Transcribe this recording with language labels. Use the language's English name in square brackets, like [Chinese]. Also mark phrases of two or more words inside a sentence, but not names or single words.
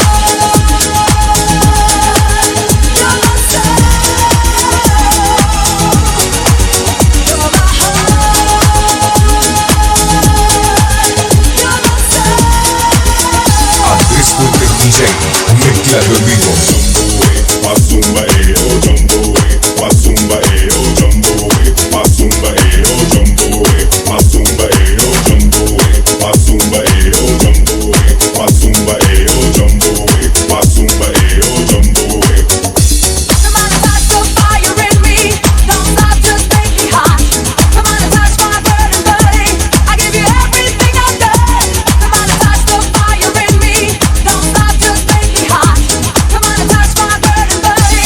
[Spanish] Andrés Fuentes DJ, mezclando en vivo. Pasumba oh jumbo Pasumba oh jumbo Pasumba oh jumbo Pasumba oh jumbo Pasumba oh jumbo Pasumba oh jumbo Pasumba oh jumbo. [English] Come on and touch the fire in me. Don't stop, just make me hot. Come on and touch my burning body. I give you everything I've got. Come on and touch the fire in me. Don't stop, just make me hot. Come on and touch my burning body.